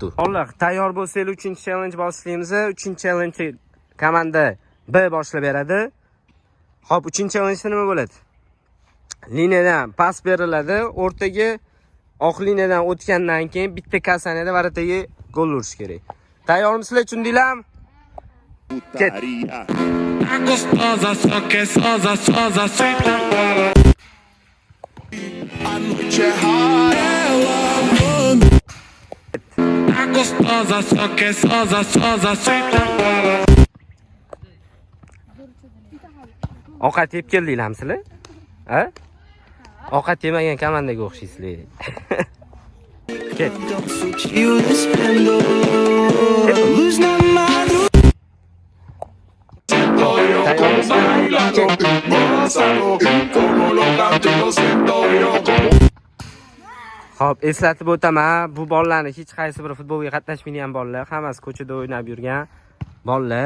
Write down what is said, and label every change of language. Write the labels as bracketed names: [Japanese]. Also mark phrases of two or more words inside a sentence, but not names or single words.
[Uzbek] Xo'lar, tayyor bo'lsanglar 3-challenge boshlaymiz. 3-challenge komanda B boshlab beradi. Xo'p, 3-challenge nima bo'ladi? Liniyadan pas beriladi, o'rtaga oq liniyadan o'tgandan keyin bitta kasaniyada varataga gol urish kerak. Tayyormisizlar, tushundinglarmi? Ket. [Portuguese] Gostosa, só que é sosa, senta para. A noite é rara, ela manda. Gostosa, só que é sosa, senta para. [Uzbek] Ovqat yeb keldinglarmi sizlar? Ha? Ovqat yemagan komandaga o'xshaysizlar. Ket. Hop, eslatib o'taman, bu bolalarni hech qaysi biri futbolga qatnashmaydigan bolalar, hammasi ko'chada o'ynab yurgan bolalar.